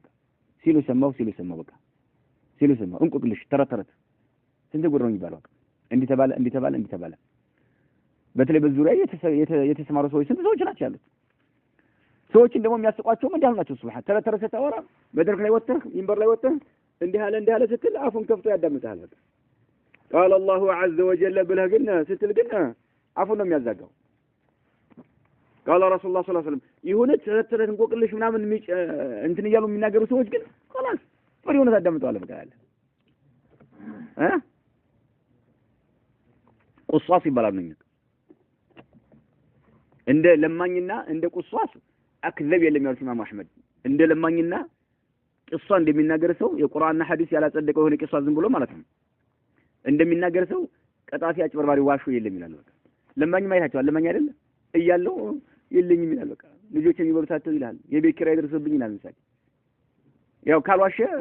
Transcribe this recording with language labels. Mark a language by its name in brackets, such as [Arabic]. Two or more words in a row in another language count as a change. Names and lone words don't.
[Amharic] ሲሉ ሰማው በቃ ሲሉ ሰማው እንቆቅልሽ ተረተረት ስንት ጉድ ነው የሚባለው እንዲህ ተባለ በተለይ በዙሪያ የተሰማሩ ሰዎች ስንት ሰዎች ናቸው ያሉት ሰዎችን ደግሞ የሚያስቋቸው ምን ያህል ናቸው ሱብሃን ተረተረት ተወራ መድረክ ላይ ወጥተህ ሚንበር ላይ ወጥተህ እንዲህ አለ ስትል አፉን ከፍቶ ያዳምጣል በቃ [Arabic] قال الله عز وجل [Amharic] ብለህ ግን ስትል ግን አፉን ነው የሚያዛጋው [Arabic] قال رسول الله صلى الله عليه وسلم [Amharic] ይሁን ተረተረት እንቆቅልሽ ምናምን እንትን ይያሉ የሚናገሩ ሰዎች ግን خلاص ወዲያውኑ ታዳምጣዋል በቃ ያለ ቁሷስ ይባላል ነው እንደ ለማኝና እንደ ቁሷስ አክዘብ የለም ያሉት ኢማም አህመድ እንደ ለማኝና ቂሷ እንደሚናገር ሰው የቁርአንና ሐዲስ ያላጸደቀው የሆነ ቂሷ ዝም ብሎ ማለት ነው እንደሚናገር ሰው ቀጣፊ አጭበርባሪ ዋሹ የለም ይላል በቃ ለማኝ ማይታቸው ለማኝ አይደለ እያለው የለኝም ይላል በቃ ልጆች የሚበሉታቸው ይላል የቤት ኪራይ ደርሶብኝ ይላል ምሳሌ ያው ካልዋሸ